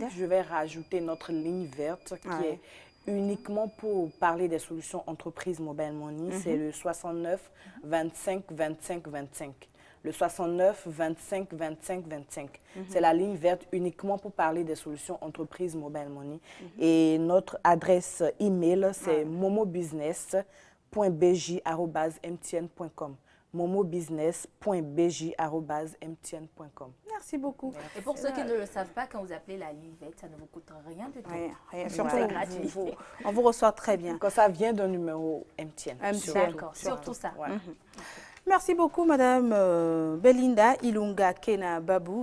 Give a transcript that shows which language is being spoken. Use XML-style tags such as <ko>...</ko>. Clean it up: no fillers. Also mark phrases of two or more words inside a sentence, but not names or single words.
<fr>Oui, je vais rajouter notre ligne verte qui est uniquement pour parler des solutions entreprises Mobile Money. C'est le 69 25 25 25. Le 69 25 25 25. C'est la ligne verte uniquement pour parler des solutions entreprises Mobile Money. Et notre adresse email, c'est momobusiness.bj@mtn.com. momobusiness.bj@mtn.com. Merci beaucoup. Et pour ceux qui ne le savent pas, quand vous appelez la ligne verte, ça ne vous coûte rien du tout. Rien. Surtout, C'est gratuit. on vous reçoit très bien. Quand ça vient d'un numéro MTN. D'accord, surtout ça. Ouais. Merci beaucoup, Madame Belinda Ilunga Kena Babou.</fr>